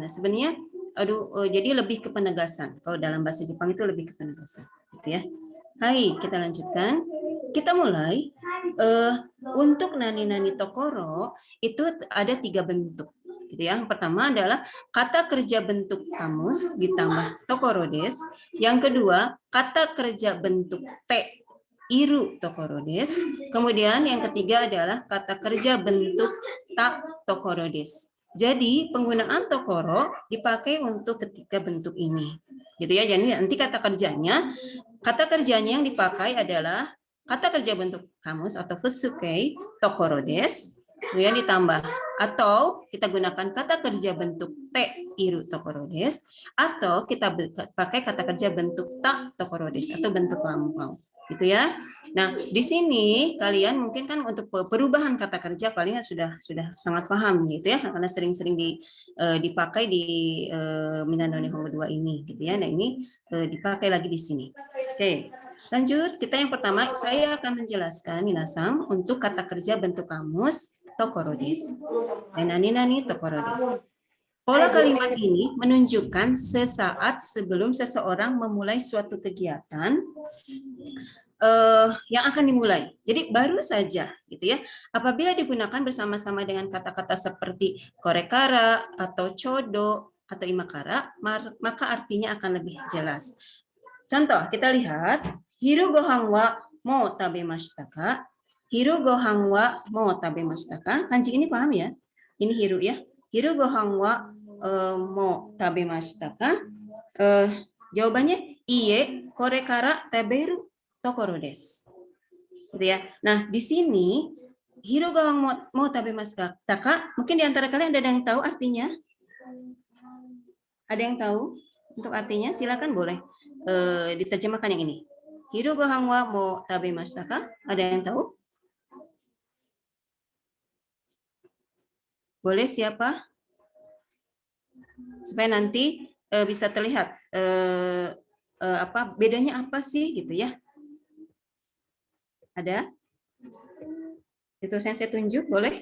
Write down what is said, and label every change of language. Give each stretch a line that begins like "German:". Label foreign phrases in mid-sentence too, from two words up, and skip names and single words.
Indonesian: Sebenarnya jadi lebih ke penegasan. Kalau dalam bahasa Jepang itu lebih ke penegasan, gitu ya. Hai, kita lanjutkan. Kita mulai. Untuk
Japanese: 何々ところ
Indonesian: itu ada 3 bentuk. Gitu ya. Yang pertama adalah kata kerja bentuk kamus ditambah
Japanese: ところです.
Indonesian: Yang kedua, kata kerja bentuk
Japanese: ているところです.
Indonesian: Kemudian yang ketiga adalah kata kerja bentuk
Japanese: たところです.
Indonesian: Jadi penggunaan tokoro dipakai untuk ketiga bentuk ini. Gitu ya. Jadi nanti kata kerjanya yang dipakai adalah kata kerja bentuk kamus atau
Japanese: 普通形ところです.
Indonesian: Kemudian ditambah atau kita gunakan kata kerja bentuk
Japanese: ているところです
Indonesian: atau kita pakai kata kerja bentuk
Japanese: たところです
Indonesian: atau bentuk lampau. Gitu ya. Nah, di sini kalian mungkin kan untuk perubahan kata kerja kalian sudah sangat paham gitu ya, karena sering-sering dipakai di Minano Nihongo 2 ini gitu ya. Nah, ini dipakai lagi di sini. Oke. Lanjut, kita yang pertama saya akan menjelaskan minasang untuk kata kerja bentuk kamus
Japanese: ところです. 何々ところです.
Indonesian: Pola kalimat ini menunjukkan sesaat sebelum seseorang memulai suatu kegiatan yang akan dimulai. Jadi baru saja gitu ya. Apabila digunakan bersama-sama dengan kata-kata seperti korekara atau chodo atau imakara, maka artinya akan lebih jelas. Contoh, kita lihat
Japanese: 昼ご飯はもう食べましたか? 昼ご飯はもう食べましたか?
Indonesian: Kanji ini paham ya? Ini hiru ya.
Japanese: 昼ご飯はもう食べましたか? Jawabannya いいえ これから 食べる ところ です.
Indonesian: Gitu ya. Nah, di sini
Japanese: 昼ご飯もう食べましたか?
Indonesian: Mungkin di antara kalian ada yang tahu artinya? Ada yang tahu untuk artinya? Silakan boleh diterjemahkan yang ini.
Japanese: 昼ご飯はもう食べましたか?
Indonesian: Ada yang tahu? Boleh siapa? Supaya nanti bisa terlihat bedanya apa sih gitu ya. Ada? Itu saya tunjuk, boleh?